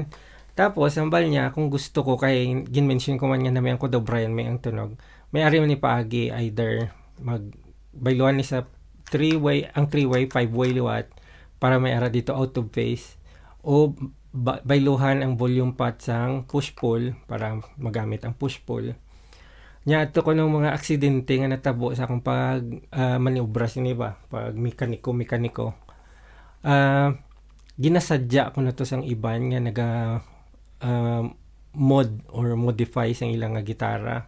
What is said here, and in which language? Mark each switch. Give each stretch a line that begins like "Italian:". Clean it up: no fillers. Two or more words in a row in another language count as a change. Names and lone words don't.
Hiligaynon: Tapos ang bal niya kung gusto ko kay gin-mention ko man nga naman ko daw Brian May ang tunog. May ari man ni paagi either magbayluan ni sa 3-way 5-way liwat para may ara dito
English: out of phase
Hiligaynon: o bayluhan ang
English: volume pot
Hiligaynon: sang push-pull para magamit ang push-pull. Nya ato ko ng mga aksidente nga natabo sa akong pag maniobra sini ba, pag mekaniko. Ginasadya ko na to sang iban nga naga
English: mod or modify
Hiligaynon: sang ilang nga gitara.